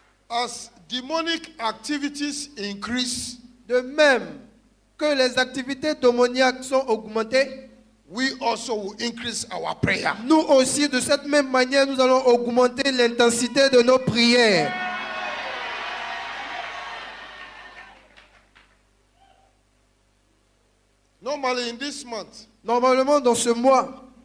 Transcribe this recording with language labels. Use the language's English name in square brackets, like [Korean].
[English] As demonic activities increase, [French] De même que les activités démoniaques sont augmentées, [English] we also will increase our prayer. [French] nous aussi, de cette même manière, nous allons augmenter l'intensité de nos prières. [English] Normally, in this month, [French] Normalement, dans ce mois,